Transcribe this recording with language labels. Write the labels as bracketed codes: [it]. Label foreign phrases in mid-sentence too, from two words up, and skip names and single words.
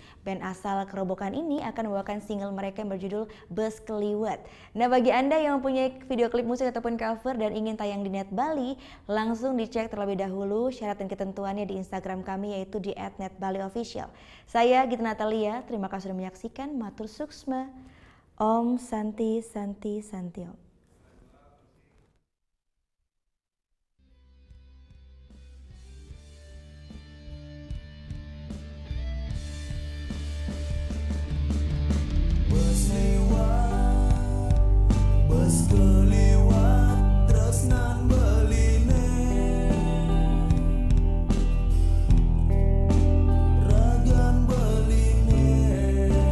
[id] Band asal Kerobokan ini akan membawakan single mereka yang berjudul Bus Keliwat. Nah, bagi Anda yang mempunyai video klip musik ataupun cover dan ingin tayang di Net Bali, langsung dicek terlebih dahulu syarat dan ketentuannya di Instagram kami, yaitu di @netbaliofficial. Saya Gita Natalia, terima kasih sudah menyaksikan. [ban] Matur suksma. [sa] Om Santi Santi Santi Om. [ban] Bus keliwat tresnan beline, ragan beline.